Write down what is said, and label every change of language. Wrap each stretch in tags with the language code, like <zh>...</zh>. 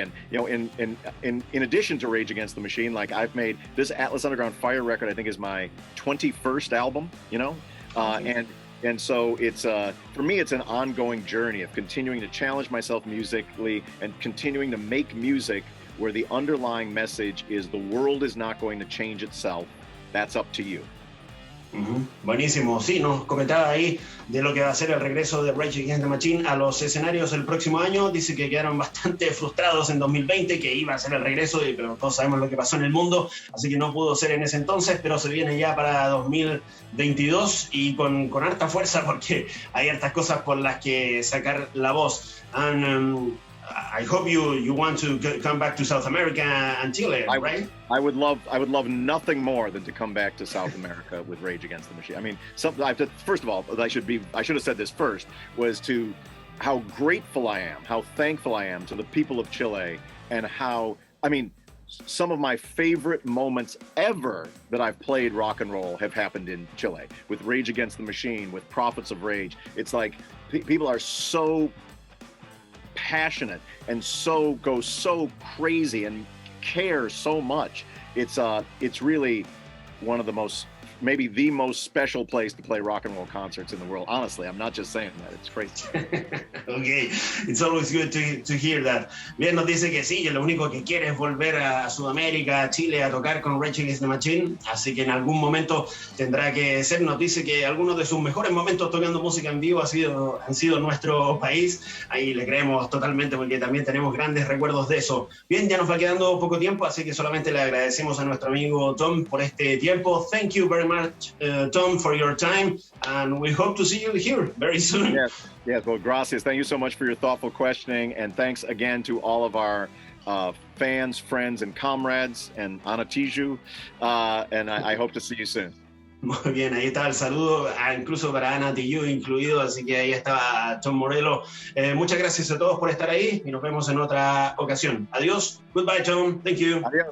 <en>And you know, in addition to Rage Against the Machine, like I've made this Atlas Underground Fire record, I think is my 21st album. You know, and so it's for me, it's an ongoing journey of continuing to challenge myself musically and continuing to make music where the underlying message is the world is not going to change itself. That's up to you.</en> <es>Buenísimo, sí, nos comentaba ahí de lo que va a ser el regreso de Rage Against the Machine a los escenarios el próximo año. Dice que quedaron bastante frustrados en 2020, que iba a ser el regreso, pero todos sabemos lo que pasó en el mundo, así que no pudo ser en ese entonces, pero se viene ya para 2022 y con harta fuerza porque hay hartas cosas por las que sacar la voz.</es> <en>And I hope you want to come back to South America and Chile, right? I would love nothing more than to come back to South America with Rage Against the Machine. I mean, first of all, I should have said this first, was to how grateful I am, how thankful I am to the people of Chile, and how, I mean, some of my favorite moments ever that I've played rock and roll have happened in Chile, with Rage Against the Machine, with Prophets of Rage. It's like people are so passionate and go so crazy and care so much. It's really one of the most, maybe the most special place to play rock and roll concerts in the world. Honestly, I'm not just saying that. It's crazy. Okay, it's always good to hear that.</en> <es>Bien, nos dice que sí, que lo único que quiere es volver a Sudamérica, a Chile, a tocar con Rage Against the Machine, así que en algún momento tendrá que ser. Nos dice que algunos de sus mejores momentos tocando música en vivo han sido en nuestro país. Ahí le creemos totalmente porque también tenemos grandes recuerdos de eso. Bien, ya nos va quedando poco tiempo, así que solamente le agradecemos a nuestro amigo Tom por este tiempo.</es> <en>Thank you very much, Tom, for your time, and we hope to see you here very soon. Yes. Well, gracias. Thank you so much for your thoughtful questioning, and thanks again to all of our fans, friends, and comrades, and Anatiju, and I hope to see you soon.</en> <es>Muy bien, ahí está el saludo, incluso para Ana Tijoux incluido, así que ahí estaba Tom Morello. Muchas gracias a todos por estar ahí y nos vemos en otra ocasión. Adiós.</es> <en>Goodbye, Tom. Thank you.</en>